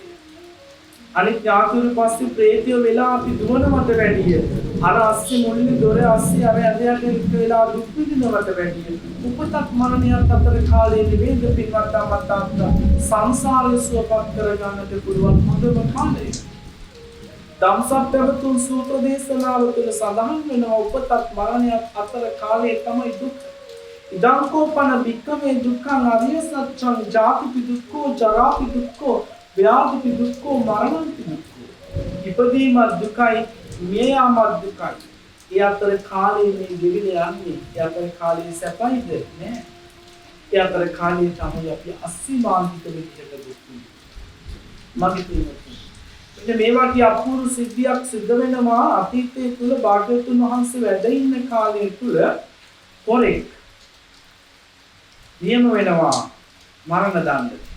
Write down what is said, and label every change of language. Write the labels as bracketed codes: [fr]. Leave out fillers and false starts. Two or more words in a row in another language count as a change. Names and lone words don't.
[si] අනිත් ඥාතුරු පස්සේ ප්‍රේතය වෙලා අපි දුවනවට වැඩිය අර අස්සේ මුල්ලේ දොර අස්සේ අර ඇදයට එක්ක වෙලා දුක් විඳිනවට වැඩිය උපතක් මරණයක් අතර කාලයේ නිවේද පින්වත් අමතාත් සංසාරය සුවපත් කරගන්නට පුළුවන් හොඳම කාලය. ධම්සප්පවතුන් සූත්‍ර දේශනාව තුළ සඳහන් වෙනවා උපතක් මරණයක් අතර කාලයේ තමයි දුක්. [pi] ඉදංකෝපන වික්කමේ දුක්ඛං අරිය සත්‍යං ජාතිපි දුක්ඛෝ ජරාපි දුක්ඛෝ ව්‍යාධිපි දුක්ඛෝ මරණපි දුක්ඛෝ. [si] ඉපදීමත් දුකයි මිය යාමත් දුකයි. ඒ අතර කාලයේ මේ දෙවිල යන්නේ. ඒ අතර කාලයේ සැපයිද නෑ. ඒ අතර කාලයේ තමයි අපි අසීමාන්තික විදිහට දුක් විඳින්නේ. මගේ පින්වත්නි මෙන්න මේ වගේ අපූර්ව සිද්ධියක් සිද්ධ වෙනවා අතීතයේ තුල භාග්‍යවතුන් වහන්සේ වැඩ ඉන්න කාලය තුල පොරෙක් නියම වෙනවා මරණ දඬ.